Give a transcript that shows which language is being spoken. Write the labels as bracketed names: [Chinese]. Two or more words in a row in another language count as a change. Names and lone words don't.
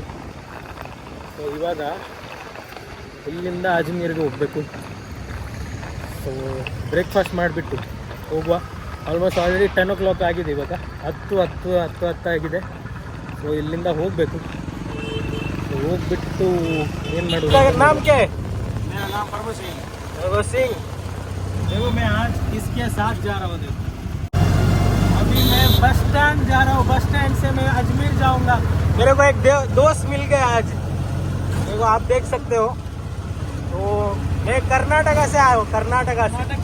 [Kannada] ಸೊ ಇವಾಗ ಇಲ್ಲಿಂದ ಅಜ್ಮೀರ್ಗೆ ಹೋಗಬೇಕು. ಸೊ ಬ್ರೇಕ್ಫಾಸ್ಟ್ ಮಾಡಿಬಿಟ್ಟು ಹೋಗುವ. [English] almost already 10 o'clock [Kannada] ಆಗಿದೆ, ಇವಾಗ 10 ಆಗಿದೆ. ಸೊ ಇಲ್ಲಿಂದ ಹೋಗಬೇಕು. ಹೋಗ್ಬಿಟ್ಟು ಏನು ಮಾಡೋದು. [Hindi] नाम क्या है? मेरा नाम प्रभु सिंह. देखो मैं आज किसके साथ जा रहा हूँ. अभी मैं बस स्टैंड जा रहा हूँ. बस स्टैंड से मैं अजमेर जाऊँगा. मेरे को एक दोस्त मिल गया आज, देखो आप देख सकते हो. तो मैं कर्नाटका से आया हूँ, कर्नाटका से.